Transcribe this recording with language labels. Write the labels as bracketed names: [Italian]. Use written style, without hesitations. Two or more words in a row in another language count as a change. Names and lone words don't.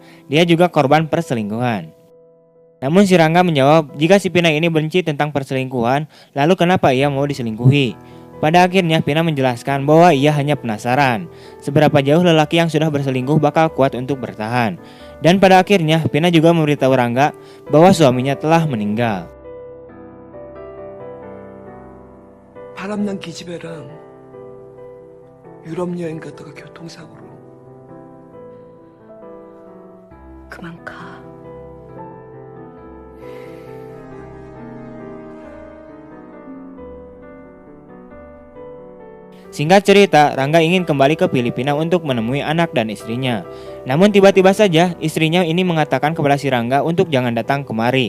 [Indonesian] Dia juga korban perselingkuhan. Namun si Rangga menjawab jika si Pina ini benci tentang perselingkuhan, lalu kenapa ia mau diselingkuhi? Pada akhirnya Pina menjelaskan bahwa ia hanya penasaran seberapa jauh lelaki yang sudah berselingkuh bakal kuat untuk bertahan. Dan pada akhirnya Pina juga memberitahu Rangga bahwa suaminya telah meninggal. [Korean] 바람난 기집애랑 유럽 여행 갔다가 교통사고로. 그만 가. [Indonesian] Singkat cerita, Rangga ingin kembali ke Filipina untuk menemui anak dan istrinya. Namun tiba-tiba saja istrinya ini mengatakan kepada si Rangga untuk jangan datang kemari.